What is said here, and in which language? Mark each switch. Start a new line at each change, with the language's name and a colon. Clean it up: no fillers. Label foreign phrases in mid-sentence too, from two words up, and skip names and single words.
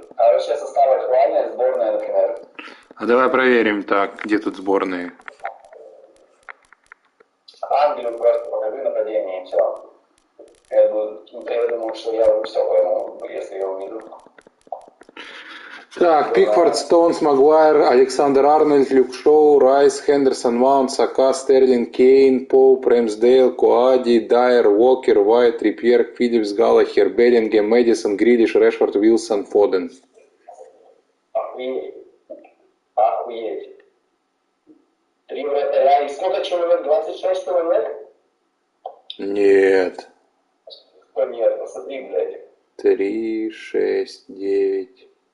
Russian: А вообще составы актуальные, сборная, например? А давай проверим так, где тут сборные. Англию просто покажи нападение и все. Я думаю, что я все пойму, если я увижу. Так, Пикфорд, Стоунс, Магуайр, Александр Арнольд, Люк Шоу, Райс, Хендерсон, Маунт, Сака, Стерлинг, Кейн, Поуп, Рэмсдейл, Коади, Дайер, Уокер, Уайт, Трипьер, Филлипс, Галлахер, Беллингем, Мэдисон, Грилиш, Решфорд, Уилсон, Фоден. Охуеть. Охуеть. 3 вратаря. И сколько человек? 26 человек? Нет. Нет, посмотри, блядь. 3, 6, 9.